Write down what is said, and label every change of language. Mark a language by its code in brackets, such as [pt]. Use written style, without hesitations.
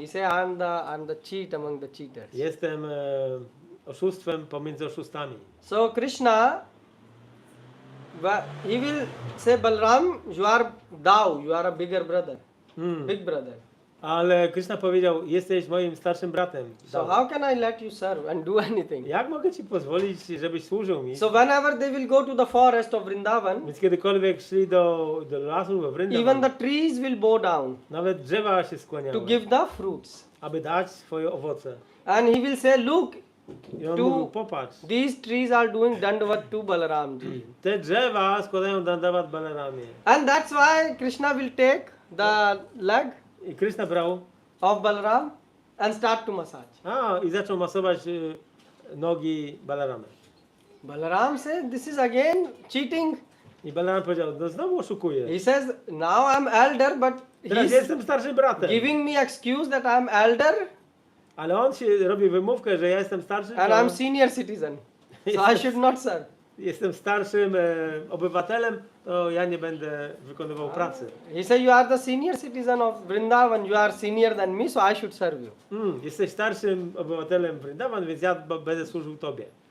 [en] He say I'm the cheat among the cheaters. [pl] Jestem oszustwem pomiędzy oszustami. [en] So Krishna, he will say, Balaram, you are a bigger brother, big brother. [pl] Ale Krishna powiedział, jesteś moim starszym bratem. [en] So how can I let you serve and do anything? [pl] Jak mogę ci pozwolić, żebyś służył mi? [en] So whenever they will go to the forest of Vrindavan, [pl] Więc kiedykolwiek szli do lasu we Vrindavan, [en] even the trees will bow down [pl] nawet drzewa się [en] to [pl] skłaniały, [en] give the fruits. [pl] aby dać swoje owoce. [en] And he will say, look, [pl] I on mówił, popatrz, [en] these trees are doing dandavat to Balaramji. [pl] te drzewa składają dandavat Balaramie. [en] And that's why Krishna will take the leg [pl] I Krishna brał, [en] of Balaram and start to massage. [pl] i zaczął masować nogi Balarama. [en] Balaram says, this is again cheating. [pl] I Balaram powiedział, no znowu oszukuje. [en] He says, now I'm elder, but [pl] Teraz [en] he's [pl] jestem starszym bratem. [en] giving me excuse that I'm elder [pl] Ale on się robi wymówkę, że ja jestem starszy, [en] and [pl] to [en] I'm senior citizen. So I should not serve. [pl] jestem starszym obywatelem, to ja nie będę wykonywał pracy. [en] He said, you are the senior citizen of Vrindavan, you are senior than me, so I should serve you. [pl] Jesteś starszym obywatelem Vrindavan, więc ja będę służył tobie.